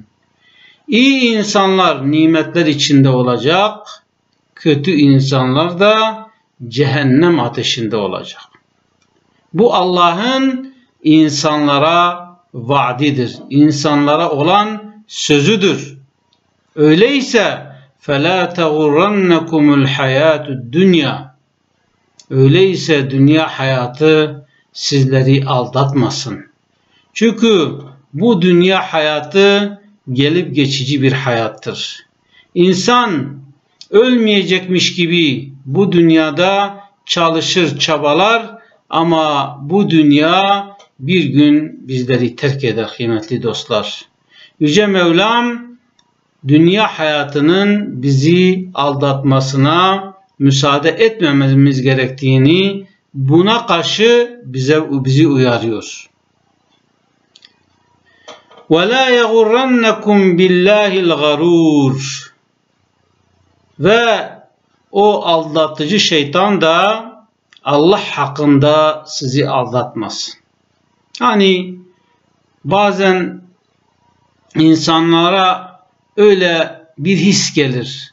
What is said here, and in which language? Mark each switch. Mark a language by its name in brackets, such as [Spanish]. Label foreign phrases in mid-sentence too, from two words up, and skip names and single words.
[Turkish] İyi insanlar nimetler içinde olacak, kötü insanlar da cehennem ateşinde olacak. Bu Allah'ın insanlara vaadidir. İnsanlara olan sözüdür. Öyleyse [Arabic] فَلَا تَغُرَّنَّكُمُ الْحَيَاتُ الدُّنْيَا [Turkish] öyleyse dünya hayatı sizleri aldatmasın. Çünkü bu dünya hayatı gelip geçici bir hayattır. İnsan ölmeyecekmiş gibi bu dünyada çalışır, çabalar ama bu dünya bir gün bizleri terk eder kıymetli dostlar. Yüce Mevlam dünya hayatının bizi aldatmasına müsaade etmememiz gerektiğini, buna karşı bizi uyarıyor. [Arabic] وَلَا يَغُرَّنَّكُمْ بِاللّٰهِ الْغَرُورِ [Turkish] ve o aldatıcı şeytan da Allah hakkında sizi aldatmaz. Hani bazen insanlara öyle bir his gelir.